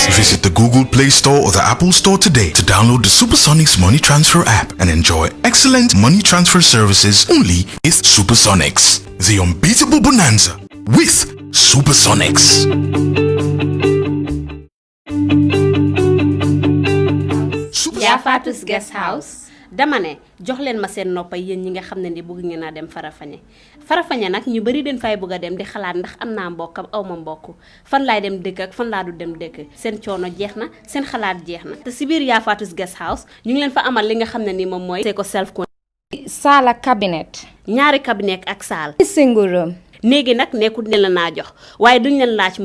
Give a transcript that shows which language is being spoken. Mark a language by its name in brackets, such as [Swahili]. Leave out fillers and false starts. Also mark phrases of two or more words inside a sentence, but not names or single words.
[English] Visit the Google Play Store or the Apple Store today to download the Supersonic's money transfer app and enjoy excellent money transfer services only with Supersonics. The unbeatable bonanza with Supersonics. Yafatus Guest House. [Wolof] Dama ne jox leen ma seen noppa yéen ñi nga xam ne ni bëgg ngeen a dem Farafeñe nag ñu bari den fay bëgg a dem di xalaat ndax am naa mbokk aw ma mbokk fan laay dem dëkk ak fan laa du dem dëkk seen coono jeex na seen xalaat jeex na te si biir Yafatus Guest House ñu ngi leen fa amal li nga xam ne ni moom mooy c'est ko self sala cabinet ñaari cabinet ak saal [English] single room [Wolof] néegi nag nekkul ne la naa jox waaye duñ leen laaj